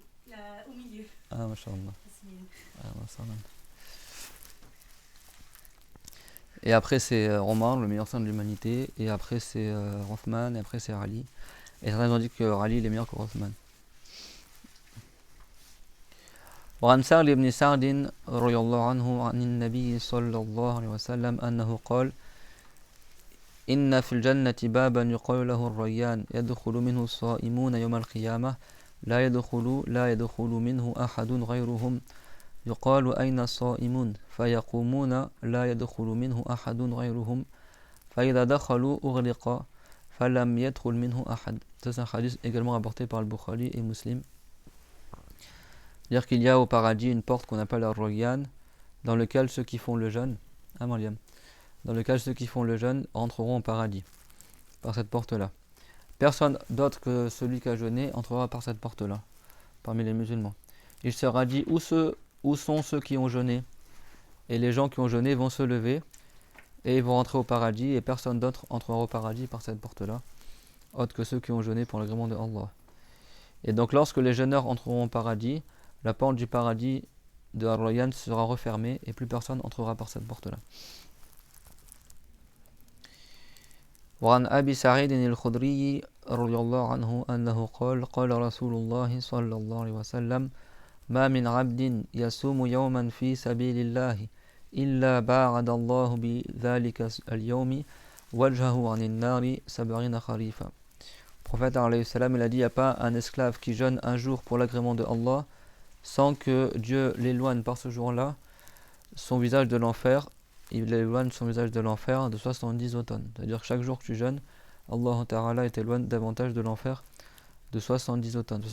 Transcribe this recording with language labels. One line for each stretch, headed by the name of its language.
French: Au milieu. Ah, mashallah. Ah, mashallah. Et après, c'est Omar, le meilleur saint de l'humanité. Et après, c'est Othman. Et après, c'est Ali. Et certains ont dit que Ali il est meilleur que Othman.
Arabic: وعن سهل بن سعد رضي الله عنه عن النبي صلى الله عليه وسلم أنه قال إن في الجنة بابا يقال له الريان يدخل منه الصائمون يوم القيامة لا يدخل منه أحد غيرهم يقال أين الصائمون فيقومون لا يدخل منه أحد غيرهم فإذا دخلوا أغلق فلم يدخل منه أحد.
French: C'est un hadith également rapporté par le Bukhari et Muslim. C'est-à-dire qu'il y a au paradis une porte qu'on appelle Ar-Rayyan, dans lequel ceux qui font le jeûne, dans lequel ceux qui font le jeûne entreront au paradis, par cette porte-là. Personne d'autre que celui qui a jeûné entrera par cette porte-là, parmi les musulmans. Il sera dit où sont ceux qui ont jeûné, et les gens qui ont jeûné vont se lever, et ils vont rentrer au paradis, et personne d'autre entrera au paradis par cette porte-là, autre que ceux qui ont jeûné pour l'agrément de Allah. Et donc lorsque les jeûneurs entreront au paradis, la porte du paradis de Ar-Rayyan sera refermée et plus personne entrera par cette porte-là.
Arabic: وعن أبي سعيد الخدري رضي الله عنه أنه قال رسول الله صلى الله عليه وسلم ما من عبد يصوم يوما في سبيل الله إلا باعد الله بذلك اليوم وجهه عن النار 70 خريفا.
French: Le prophète alayhi salam, il a dit il n'y a pas un esclave qui jeûne un jour pour l'agrément de Allah sans que Dieu l'éloigne par ce jour-là son visage de l'enfer. Il éloigne son visage de l'enfer de 70 automnes. C'est-à-dire que chaque jour que tu jeûnes, Allah Ta'ala t'éloigne davantage de l'enfer de 70 automnes.